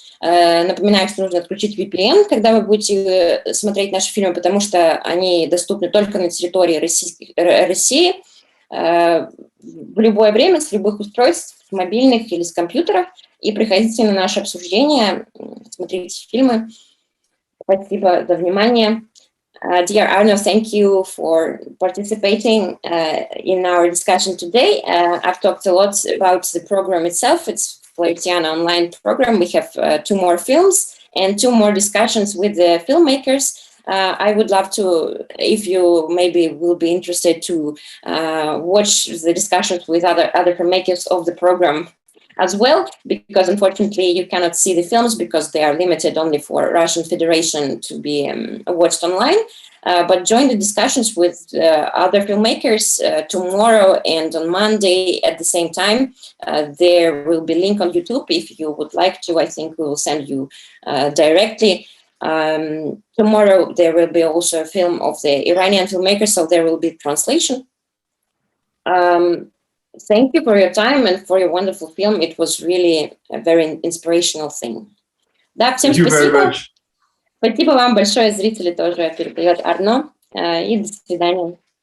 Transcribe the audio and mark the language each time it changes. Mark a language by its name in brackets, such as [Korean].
[Russian] Напоминаю, что нужно отключить VPN, когда вы будете смотреть наши фильмы, потому что они доступны только на территории России в любое время, с любых устройств, с мобильных или с компьютеров. И приходите на наше обсуждение, смотрите фильмы. Спасибо за внимание. [English] Dear Arno, thank you for participating in our discussion today. I've talked a lot about the program itself. It's Flairtiana online program. We have 2 more films and 2 more discussions with the filmmakers. I would love to, if you maybe will be interested to watch the discussions with other filmmakers of the program as well, because unfortunately you cannot see the films because they are limited only for Russian Federation to be watched online. But join the discussions with other filmmakers tomorrow and on Monday at the same time. There will be a link on YouTube if you would like to. I think we will send you directly. Tomorrow there will be also a film of the Iranian filmmakers, so there will be translation. Thank you for your time and for your wonderful film. It was really a very inspirational thing. [Russian] Да, всем [English] Thank you very [Russian] спасибо. [English] much. [Russian] Спасибо вам большое, зрители тоже передает Арно. И до свидания.